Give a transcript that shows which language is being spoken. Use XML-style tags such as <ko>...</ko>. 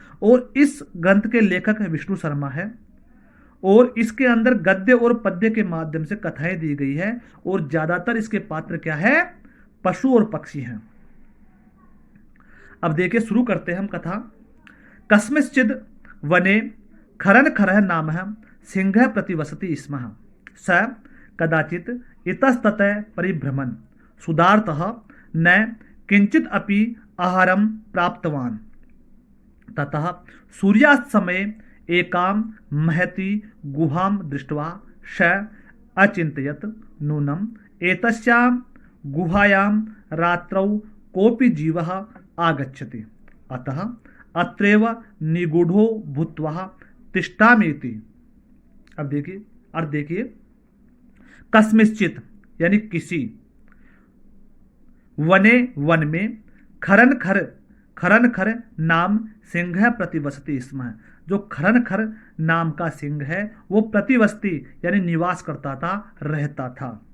<hi>और इस ग्रंथ के लेखक विष्णु शर्मा है। और इसके अंदर गद्य और पद्य के माध्यम से कथाएं दी गई है। और ज्यादातर इसके पात्र क्या है? पशु और पक्षी हैं। अब देखिए, शुरू करते हैं हम कथा।</hi> <sa>कस्मिंश्चिद वने खरन खरः नाम सिंह प्रतिवसति स्म। स कदाचित इतस्ततः परिभ्रमन् सुधार्थः न किंचित अपि आहारं प्राप्तवान्। ततः सूर्यास्त समय एकां महती गुहां दृष्ट्वा स अचिन्तयत् नूनम् एतस्यां गुहायां रात्रौ कोऽपि जीवः आगच्छति, अतः अत्रैव निगूढ़ो भूत्वा तिष्ठामीति।</sa> <hi>अब देखिए अर्थ देखिए, कस्मिंश्चित यानी किसी, वने वन में,</hi> <sa>खरन खर नाम सिंह प्रतिवसति स्म।</sa> <hi>जो खरन खर नाम का सिंह है वो प्रतिवसति यानी निवास करता था, रहता था।</hi>